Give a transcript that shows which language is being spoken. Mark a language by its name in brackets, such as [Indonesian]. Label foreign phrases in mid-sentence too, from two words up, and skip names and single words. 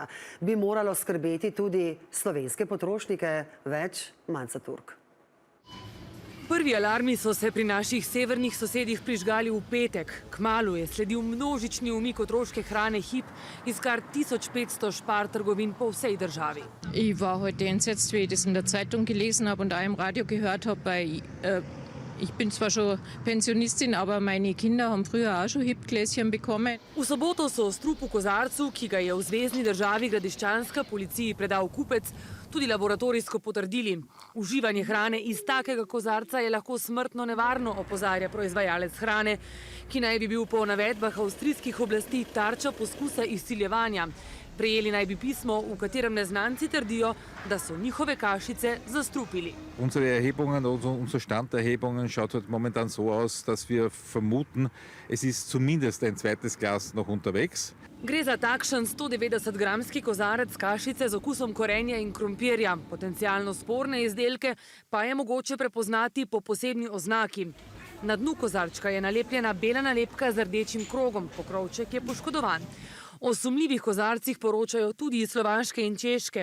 [Slovenian] Bi moralo skrbeti tudi slovenske potrošnike, več Manca Turk. Prvi alarmi so se pri naših severnih sosedih prižgali v petek. Kmalu je sledil množični umik otroške hrane Hip iz kar 1500 Spar trgovin po vsej državi. [German] Ich war heute entsetzt, wie ich das in der Zeitung gelesen habe und auch im Radio gehört habe, weil ich bin zwar schon Pensionistin, aber meine Kinder haben früher auch schon Hip-Gläschen bekommen. [Slovenian] V soboto so strup v kozarcu, ki ga je v zvezni državi Gradiščanska policiji predal kupec, tudi laboratorijsko potrdili. Uživanje hrane iz takega kozarca je lahko smrtno nevarno, opozarja proizvajalec hrane, ki naj bi bil po navedbah avstrijskih oblasti tarča poskusa izsiljevanja. Prejeli naj bi pismo, v katerem neznanci trdijo, da so njihove kašice zastrupili. [German] Unsere Erhebungen, unser Stand der Erhebungen schaut halt momentan so aus, dass wir vermuten, es ist zumindest ein zweites Glas noch unterwegs. [Slovenian] Gre za takšen 190-gramski kozarec kašice z okusom korenja in krompirja. Potencialno sporne izdelke pa je mogoče prepoznati po posebni oznaki. Na dnu kozarčka je nalepljena bela nalepka z rdečim krogom, pokrovček je poškodovan. O sumljivih kozarcih poročajo tudi iz Slovaške in Češke.